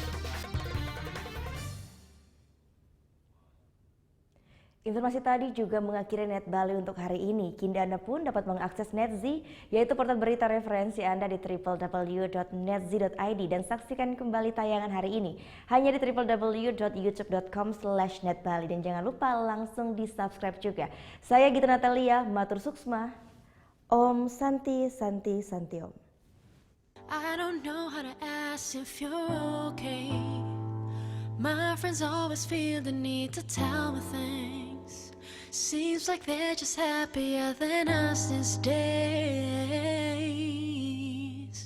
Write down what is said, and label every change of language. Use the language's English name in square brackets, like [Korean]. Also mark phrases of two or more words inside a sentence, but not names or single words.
[Indonesian] Informasi tadi juga mengakhiri Net Bali untuk hari ini. Kini Anda pun dapat mengakses NetZ, yaitu portal berita referensi Anda di www.netz.id dan saksikan kembali tayangan hari ini hanya di www.youtube.com/netbali dan jangan lupa langsung di-subscribe juga. Saya Gita Natalia, [Balinese] Matur Suksma. [Sanskrit] Om Santi Santi Santi Om. [English] I don't know how to ask if you're okay. My friends always feel the need to tell me things. Seems like they're just happier than us these days.